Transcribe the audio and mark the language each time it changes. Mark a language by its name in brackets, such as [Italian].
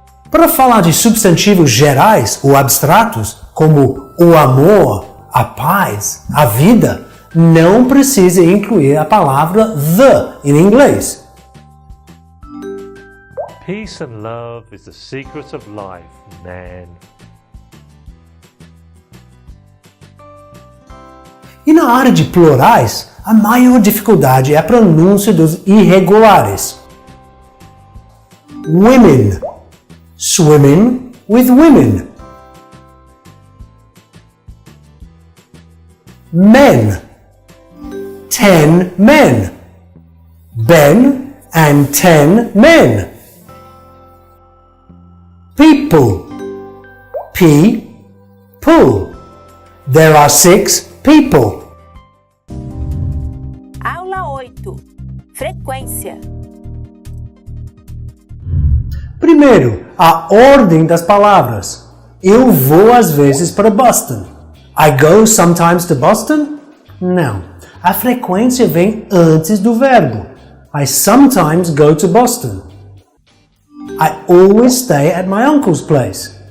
[Portuguese] Para falar de substantivos gerais ou abstratos, como o amor, a paz, a vida, não precisa incluir a palavra the em inglês. [English] Peace and love is the secret of life, man. [Portuguese] E na área de plurais, a maior dificuldade é a pronúncia dos irregulares. [English] Women, swimming with women. Men, 10 men. Ben and 10 men. People, people. There are 6 people. [Portuguese] Aula 8. Frequência. Primeiro, a ordem das palavras. Eu vou às vezes para Boston. [English] I go sometimes to Boston? [Portuguese] Não. A frequência vem antes do verbo. [English] I sometimes go to Boston. I always stay at my uncle's place.